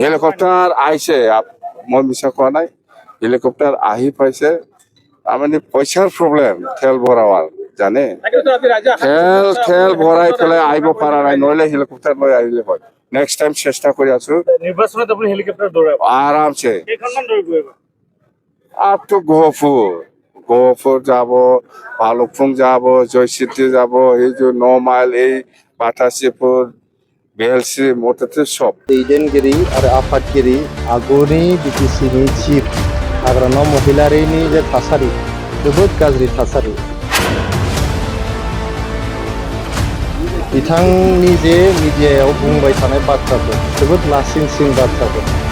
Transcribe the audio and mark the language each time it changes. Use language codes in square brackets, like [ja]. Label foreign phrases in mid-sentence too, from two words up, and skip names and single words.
[as] হেলিকপ্টার আইছে মই মিছা কোৱা নাই হেলিকপ্টার আহি পাইছে মানে পইচাৰ প্ৰব্লেম তেল ভৰাৱাৰ জানে তেল ভৰাই পেলাই আহিব পৰা নাই নহলে হেলিকপ্টাৰ লৈ আহিলে হয় [en] next time [as] চেষ্টা কৰি আছো নিৰ্বাচনত আপুনি হেলিকপ্টাৰ দৌৰাব আৰামছে কেইখনমান দৌৰিব এবাৰ [en] up to [as] গহপুৰ যাব ভালুকপুং যাব জয়চিটি যাব এই যে 9 মাইল এই बाटासिपुर बेलसि मथथे सब [brx] दैदेनगिरि आरो आफादगिरि आगुनि बिटिसिनि चिफ हाग्रामा महिलारिनि जे थासारि जोबोद गाज्रि थासारि बिथांनि जे मिडियायाव बुंबाय थानाय बाथ्राफोर जोबोद लासिंसिं बाथ्राफोर